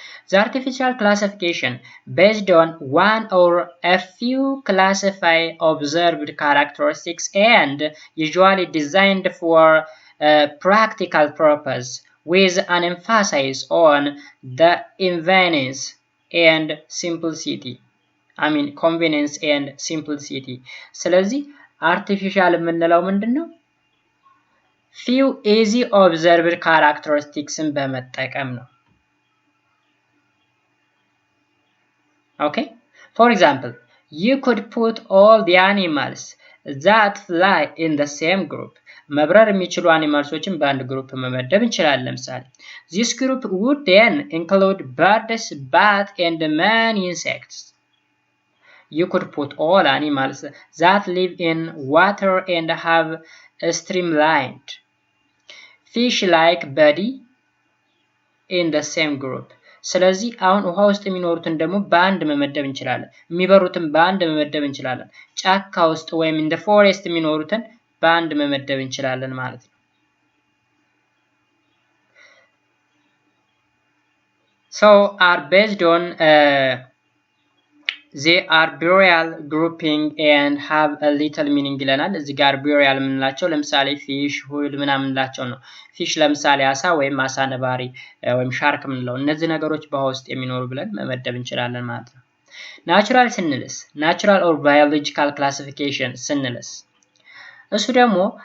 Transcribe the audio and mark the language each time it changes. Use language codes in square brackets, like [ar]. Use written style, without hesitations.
[en] The artificial classification based on one or a few classified observed characteristics and usually designed for practical purpose with an emphasis on the convenience and simplicity. convenience and simplicity. [am] ስለዚህ አርቲፊሻል የምንለው ምንድነው? [en] few easy observed characteristicsን [am] በመጠቀም ነው። [en] Okay, for example, you could put all the animals that fly in the same group. [am] መብረር የሚችሉ አኒማልሶችን በአንድ ግሩፕ መመደብ እንችላለን። ለምሳሌ [en] this group would then include birds, bats and many insects. You could put all animals that live in water and have a streamlined fish like body in the same group. [am] ስለዚህ አሁን ውሃ ውስጥ የሚኖሩትን ደግሞ በአንድ መመደብ እንችላለን። የሚበሩትን በአንድ መመደብ እንችላለን። ጫካ ውስጥ ወይም [en] in the forest [am] የሚኖሩትን በአንድ መመደብ እንችላለን ማለት ነው። [en] So are based on they are burial grouping and have a little meaning [am] ይለናል። እዚህ ጋር burial የምንላቸው ለምሳሌ ፊሽ ሁል ምናምን እንላቸው ነው። ፊሽ ለምሳሌ አሳ ወይም አሳ ነባሪ ወይም ሻርክ የምንለው እነዚህ ነገሮች በውሃ ውስጥ የሚኖሩ ብለን መመደብ እንችላለን ማለት ነው። ናቹራል ስንልስ ናቹራል ኦር ባዮሎጂካል ክላሲፊኬሽን ስንልስ እሱ ደግሞ